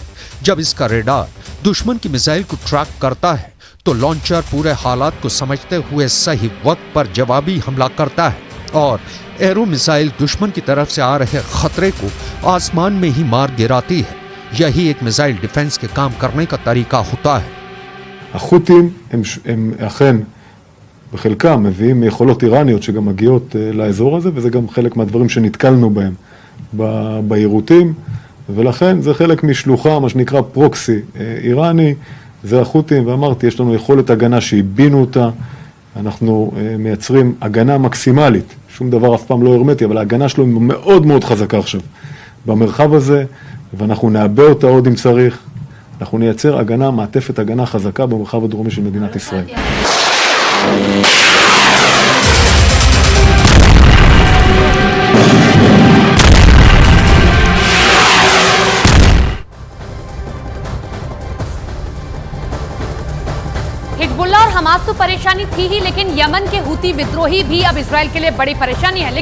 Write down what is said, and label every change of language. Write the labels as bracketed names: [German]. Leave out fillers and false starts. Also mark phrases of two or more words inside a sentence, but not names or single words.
[Hindi] जब इसका रेडार दुश्मन की मिसाइल को ट्रैक करता है तो लॉन्चर पूरे हालात को समझते हुए सही वक्त पर जवाबी हमला करता है और एरो मिसाइल दुश्मन की तरफ से आ रहे खतरे को आसमान में ही मार गिराती है। यही एक [English] missile defense [Hindi] के काम करने का तरीका होता है। [Hebrew] החות'ים הם אכן בחלקם מביאים יכולות איראניות שגם מגיעות לאזור הזה, וזה גם חלק מהדברים שנתקלנו בהם ביירוטים, ולכן זה חלק משלוחה, מה שנקרא פרוקסי איראני, זה החות'ים, ואמרתי, יש לנו יכולת הגנה שהבינו אותה, אנחנו מייצרים הגנה מקסימלית, שום דבר אף פעם לא הרמטי, אבל ההגנה שלו היא מאוד מאוד חזקה עכשיו במרחב הזה, ואנחנו נעבה אותה עוד אם צריך, אנחנו נייצר הגנה, מעטפת הגנה חזקה במרחב הדרומי של מדינת ישראל. [Hindi] हिजबुल्लाह और हमास तो परेशानी थी ही, लेकिन यमन के हुती विद्रोही भी अब इजराइल के लिए बड़ी परेशानी है।